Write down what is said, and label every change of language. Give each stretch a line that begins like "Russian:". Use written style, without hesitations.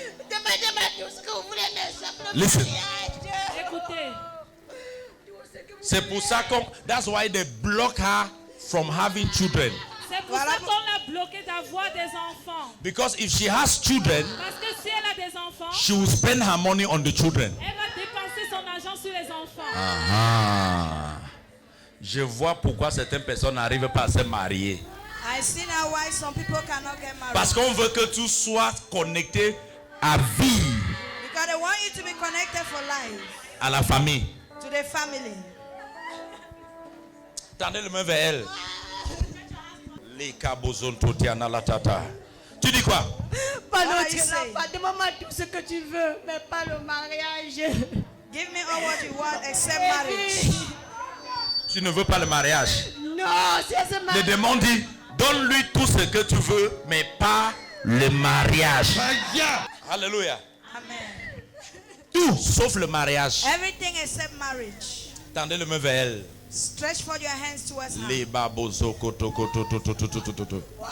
French: Demandez-moi tout ce que vous voulez, mais je
English: Listen.
French: Écoutez. C'est pour ça qu'on.
English: That's why they block her from having children.
French: C'est pour ça qu'on l'a bloqué d'avoir des enfants.
English: Because if she has children,
French: Parce que si elle a des enfants,
English: she will spend her money on the children.
French: elle va dépenser son argent sur les enfants. Ah. Je vois pourquoi certaines personnes n'arrivent pas à se marier.
English: I see now why some people cannot get married.
French: Parce qu'on veut que tu sois connecté à vie,
English: Because they want you to be connected for life
French: à la famille.
English: to the family.
French: Tendez le main vers elle. Les cabozon totiana la tata. Tu dis quoi? Pas l'autre pas. Demande-moi tout ce que tu veux, mais pas le mariage.
English: Give me all what you want except marriage.
French: Tu ne veux pas le mariage.
English: No,
French: Le démon dit, donne-lui tout ce que tu veux, mais pas le mariage. Alléluia. Amen. Tout sauf le mariage.
English: Everything except marriage.
French: Tendez le main vers elle.
English: Stretch forth your hands towards her. Les baboso koto koto to to to to to to to.